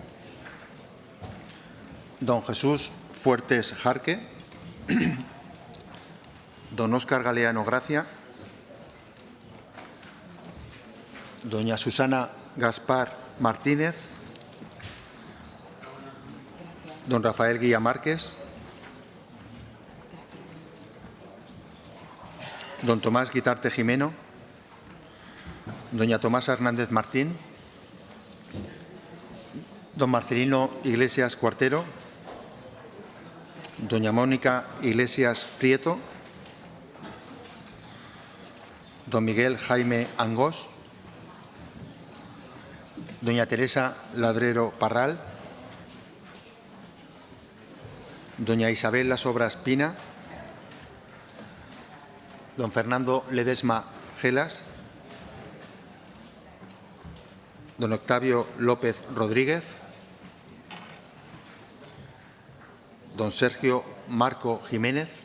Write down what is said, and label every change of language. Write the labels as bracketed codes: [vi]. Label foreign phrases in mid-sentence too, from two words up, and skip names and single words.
[es] Don Jesús Fuertes Jarque. Don Óscar Galeano Gracia. Doña Susana Gaspar Martínez. Don Rafael Guía Márquez. Don Tomás Guitarte Jimeno. Doña Tomasa Hernández Martín. Don Marcelino Iglesias Cuartero. Doña Mónica Iglesias Prieto. Don Miguel Jaime Angós. Doña Teresa Ladrero Parral. Doña Isabel Las Obras Pina. Don Fernando Ledesma Gelas. Don Octavio López Rodríguez. Don Sergio Marco Jiménez.